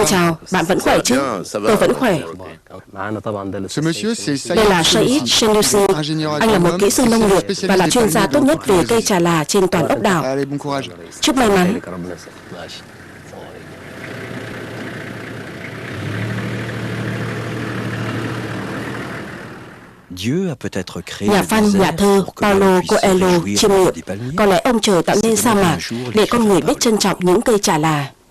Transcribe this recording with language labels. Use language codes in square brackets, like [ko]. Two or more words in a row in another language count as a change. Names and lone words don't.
[vi] chào, bạn vẫn khỏe chứ? Tôi vẫn khỏe. [ar] معنا طبعا ده [fr] Ce monsieur, c'est [vi] Đây là Saïd Saïd Chenousi. [fr] ingénieur [vi] Anh là một [fr] agronome, [vi] kỹ sư nông nghiệp và là chuyên gia tốt nhất về cây trà là trên toàn ốc đảo. [fr] Allez, bon courage. [vi] Chúc may mắn. [ar] ربنا يسلمك ماشي. [vi] Nhà văn, nhà thơ Paulo Coelho chiêm nghiệm, có lẽ ông trời tạo nên sa mạc để con người biết trân trọng những cây trà là.